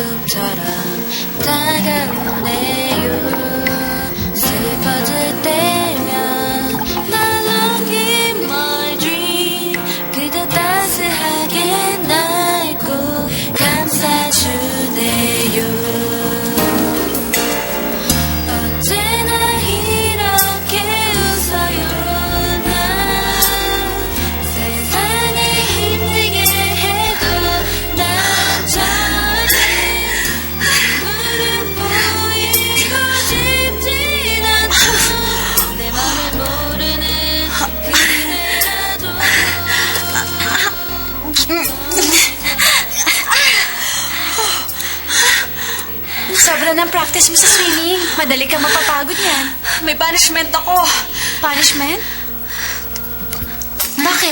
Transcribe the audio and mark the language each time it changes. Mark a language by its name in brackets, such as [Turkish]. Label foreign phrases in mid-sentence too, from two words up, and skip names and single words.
[Korean] 것처럼 다가오네요. 슬퍼질 때면 날 [English] look in my dream [Korean] 그대 따스하게 날 꼭 감싸주네요. 언제나 이렇게 웃어요. 난 세상이 힘들게 해도 난 저렇게 눈물은 보이고 싶진 않죠. 내 맘을 모르는 그대라도 [Filipino] Sobra ng practice mo sa swimming. Madali kang mapapagod yan. May punishment ako. Punishment? Bakit?